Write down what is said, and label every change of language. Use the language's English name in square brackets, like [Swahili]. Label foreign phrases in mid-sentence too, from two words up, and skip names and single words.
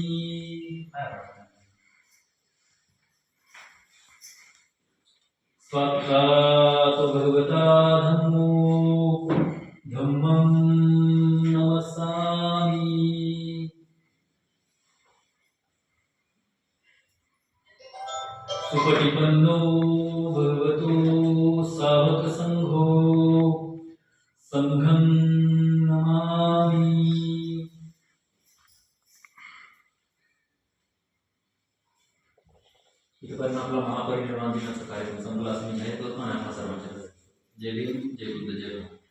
[Pali] स्वाक्षात् भगवता धम्मो धम्मं नमस्सामि सुपटिपन्नो भगवतो सावक संघो संघं नमामि [Marathi] इथपर्यंत आपला महापरिनिर्वाण दिनाचा कार्यक्रम संपला असं मी जाहीर करतो आणि आपल्या सर्वांच्या जय भीम जय बुद्ध जय भारत.